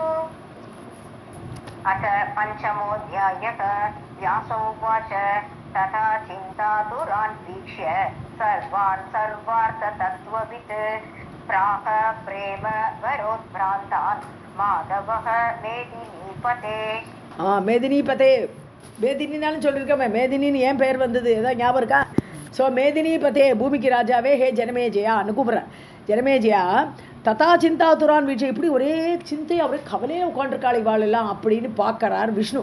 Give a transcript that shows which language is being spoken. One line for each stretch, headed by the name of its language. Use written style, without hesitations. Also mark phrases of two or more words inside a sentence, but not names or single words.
Sanskrit: अथ पञ्चमोऽध्यायः। व्यास उवाच तथा चिन्तातुरान् वीक्ष्य सर्वान् सर्वार्थतत्त्ववित् प्राह प्रेम वरोद्भ्रान्तान् माधवः मेदिनीपते.
Tamil: மேதினிபதே, மேதினினாலும் சொல்லியிருக்கோமே, மேதினின்னு ஏன் பெயர் வந்தது ஏதாவது ஞாபகம் இருக்கா? ஸோ மேதினிபதே, பூமிக்கு ராஜாவே, ஹே ஜனமேஜயா அனுகூபுறேன். ஜனமேஜயா
Sanskrit: तथा चिन्तातुरान् वीक्ष्य,
Tamil: இப்படி ஒரே சிந்தை அவரே கவலையே உட்காந்துருக்காள் இவாளெல்லாம் அப்படின்னு பார்க்கறார் விஷ்ணு.